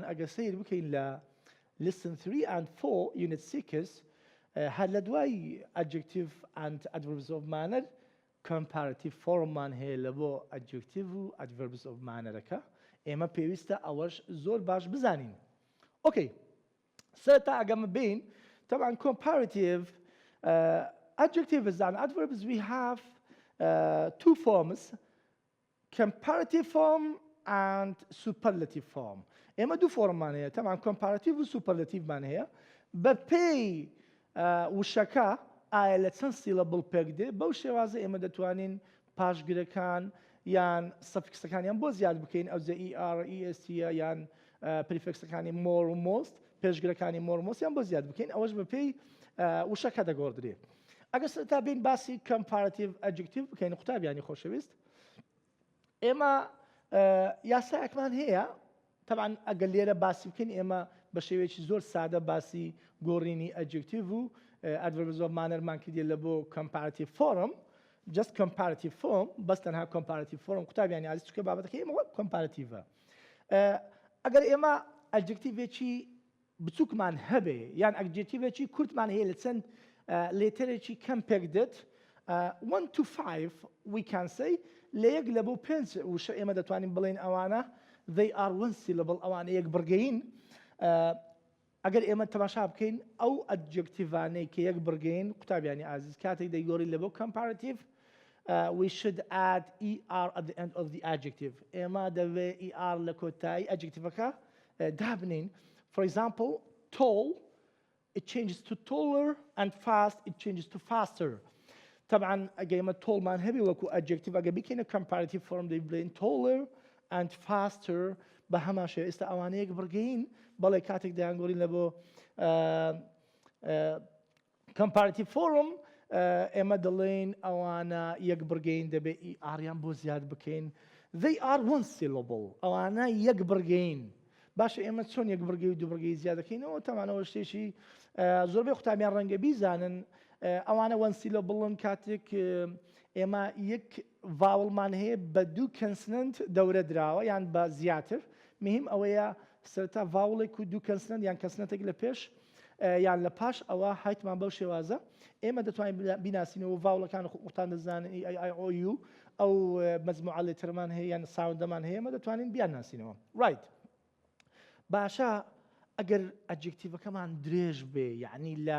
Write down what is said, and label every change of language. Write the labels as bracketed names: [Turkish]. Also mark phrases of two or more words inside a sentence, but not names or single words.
[Central Kurdish] ئەگەر سەیر بکەین لە [English] lesson 3 and 4 unit 6 [Central Kurdish] هەر لە دوای [English] adjective and adverbs of manner comparative form [Central Kurdish] مان هەیە لە بۆ adjective و [English] adverbs of manner [Central Kurdish] ەکە ئێمە پێویستە ئەوەش زۆر باش بزانین ئۆکەی سەرەتا ئەگەمە بین طبعا [English] comparative adjectives and adverbs we have two forms comparative form and superlative form [Central Kurdish] ئێمە دوو فۆرممان هەیە طبعا comparative و superlativeمان هەیە بە پێی وشەکە ئایا لە چەند سیلەبڵ پێک دێ بەو شێوازە ئێمە دەتوانین پاشگرەکان یان سەفیکسەکانیان بۆ زیاد بکەین ئەو جە [English] ER EST [Central Kurdish] یان پریفکسەکانی more و most پێشگرەکانی more و most یان بۆ زیاد بکەین ئەوەش بە پێی وشەکە دەگۆڕدرێ ئەگەر سەرەتا بین باسی comparative adjective بکەین قوتابیانی خۆشەویست ئێمە یاسایەکمان هەیە طبعا ئەگەر لێرە باسی بکەین ئێمە بە شێوەیەکی زۆر سادە باسی گۆڕینی ئەجێکتیڤ و [English] adverbs of mannerمان [Central Kurdish] کردێ لە بۆ [English] comparative form just comparative form [Central Kurdish] بەس تەنها [English] comparative form [Central Kurdish] قوتابیانی عزیز چونکە بابەتەکە ئێمە comparative ئەگەر ئێمە ئەجێکتیڤێکی بچووکمان هەبێ یان ئەجێکتیڤێکی کورتمان هەیە لە چەند لێتەرێکی کەم پێک دێت [English] 1 to 5 we can say [Central Kurdish] لە یەک لە بۆ 5 وشە ئێمە دەتوانین بڵێن ئەوانە [English] they are one syllable [Central Kurdish] ئەوانە یەک بڕگەین ئەگەر ئێمە تەماشا بکەین ئەو ئەدجێکتیڤانەی کە یەک بڕگەین قوتابیانی عزیز کاتێک دەیگۆڕین لە بۆ [English] comparative we should add ER at the end of the adjective [Central Kurdish] ئێمە دەوێ ER لە کۆتایی ئەدجێکتیڤەکە دابنین [English] for example tall it changes to taller and fast it changes to faster [Central Kurdish] طبعا ئەگەر ئێمە tallمان هەبێ وەکو ئەدجێکتیڤ ئەگەر بکەینە [English] comparative form [Central Kurdish] دەیبڵێن [English] taller and faster [Central Kurdish] بە هەمان شێوە ئێستا ئەوانە یەک بڕگەین بەڵێ کاتێک دەیانگۆڕین لە بۆ [English] comparative form [Central Kurdish] ئێمە دەڵێن ئەوانە یەک بڕگەین دەبێ ئاریان بۆ زیاد بکەین [English] they are one syllable [Central Kurdish] ئەوانە یەک بڕگەین باشە ئێمە چۆن یەک بڕگەی و دوو بڕگەی زیاد دەکەینەوە تەمانەوە شتێکی زۆربەی قوتابیان ڕەنگە بیزانن ئەوانە [English] one syllable [Central Kurdish] کاتێک ئێمە یەک ڤاوڵمان هەیە بە دوو کەنسنەنت دەورە دراوە یان بە زیاتر مهم ئەوەیە سەرەتا ڤاوڵێک و دوو کەنسنەنت یان کەسنەتێک لە پێش یان لە پاش ئەوە هایتمان بەو شێوازە ئێمە دەتوانین بیناسینەوە ڤاوڵەکان قوتان دەزانن ئەو ئەو مەجموعە لێتەرمان هەیە یان ساوندەمان هەیە ئێمە دەتوانین بیان ناسینەوە ڕایت باشە ئەگەر ئەدجێکتیڤەکەمان درێژ بێ یعنی